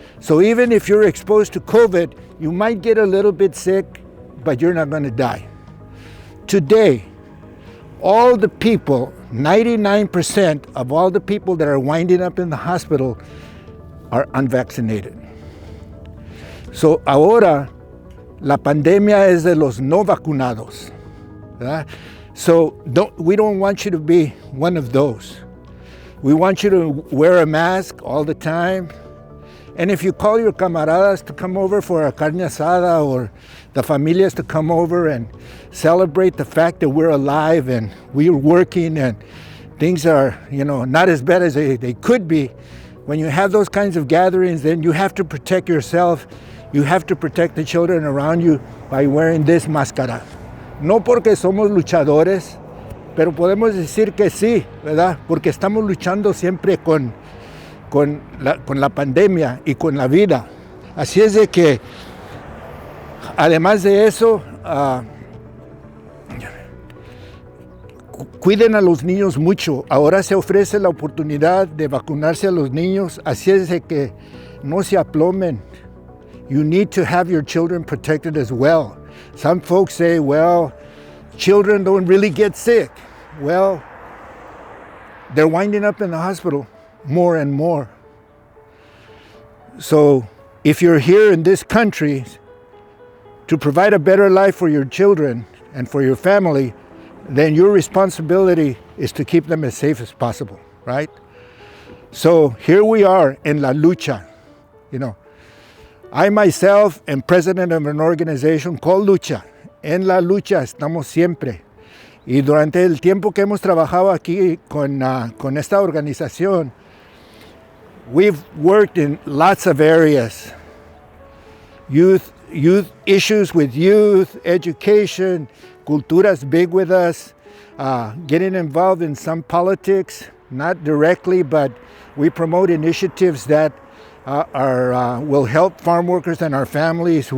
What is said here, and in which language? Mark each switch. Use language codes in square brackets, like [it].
[en] So even if you're exposed to COVID, you might get a little bit sick, but you're not gonna die. Today, all the people, 99% of all the people that are winding up in the hospital are unvaccinated. [es] So ahora, la pandemia es de los no vacunados. ¿Verdad? [en] So we don't want you to be one of those. We want you to wear a mask all the time. And if you call your camaradas to come over for a carne asada, or the familias to come over and celebrate the fact that we're alive and we're working and things are, not as bad as they could be. When you have those kinds of gatherings, then you have to protect yourself. You have to protect the children around you by wearing this máscara. [es] No porque somos luchadores, pero podemos decir que sí, ¿verdad? Porque estamos luchando siempre con la pandemia y con la vida. Así es de que, además de eso, cuiden a los niños mucho. Ahora se ofrece la oportunidad de vacunarse a los niños, así es de que no se aplomen. [en] you need to have your children protected as well. Some folks say, well, children don't really get sick. Well, they're winding up in the hospital more and more. So if you're here in this country to provide a better life for your children and for your family, then your responsibility is to keep them as safe as possible, right? So here we are in La Lucha. You know, I myself am president of an organization called Lucha. [es] En La Lucha estamos siempre. Y durante el tiempo que hemos trabajado aquí con esta organización, [en] we've worked in lots of areas. Youth issues with youth, education, cultura's big with us, getting involved in some politics, not directly, but we promote initiatives that will help farm workers and our families.